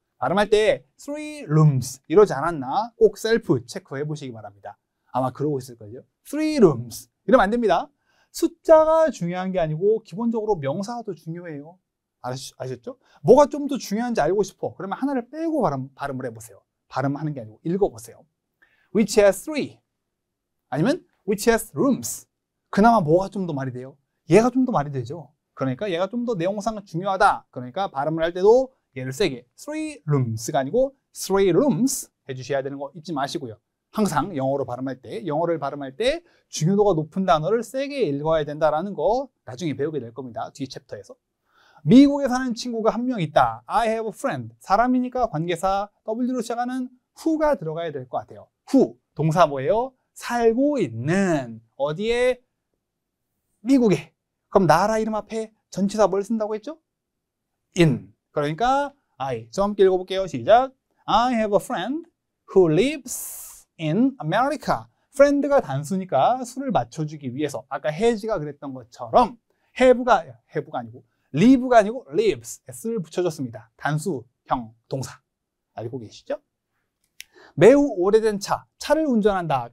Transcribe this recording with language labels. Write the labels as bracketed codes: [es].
[ko] 발음할 때 3 rooms 이러지 않았나? 꼭 셀프 체크해 보시기 바랍니다. 아마 그러고 있을걸요. 3 rooms 이러면 안 됩니다. 숫자가 중요한 게 아니고 기본적으로 명사가 더 중요해요. 아셨죠? 뭐가 좀 더 중요한지 알고 싶어. 그러면 하나를 빼고 발음을 해보세요. 발음하는 게 아니고 읽어보세요. [en] Which has 3 아니면 which has rooms. [ko] 그나마 뭐가 좀 더 말이 돼요? 얘가 좀 더 말이 되죠. 그러니까 얘가 좀 더 내용상 중요하다. 그러니까 발음을 할 때도 얘를 세게 3 rooms가 아니고 3 rooms 해주셔야 되는 거 잊지 마시고요. 항상 영어를 발음할 때 중요도가 높은 단어를 세게 읽어야 된다는 거 나중에 배우게 될 겁니다. 뒤 챕터에서. 미국에 사는 친구가 한 명 있다. [en] I have a friend. [ko] 사람이니까 관계사 W로 시작하는 who가 들어가야 될 것 같아요. who. 동사 뭐예요? 살고 있는. 어디에? 미국에. 그럼 나라 이름 앞에 전치사 뭘 쓴다고 했죠? [en] in. [ko] 그러니까 [en] I. [ko] 저 함께 읽어볼게요. 시작. [en] I have a friend who lives in America. [ko] friend가 단수니까 수를 맞춰주기 위해서 아까 has가 그랬던 것처럼 have가 아니고 live가 아니고 lives s를 붙여줬습니다. 단수형 동사 알고 계시죠? 매우 오래된 차를 운전한다.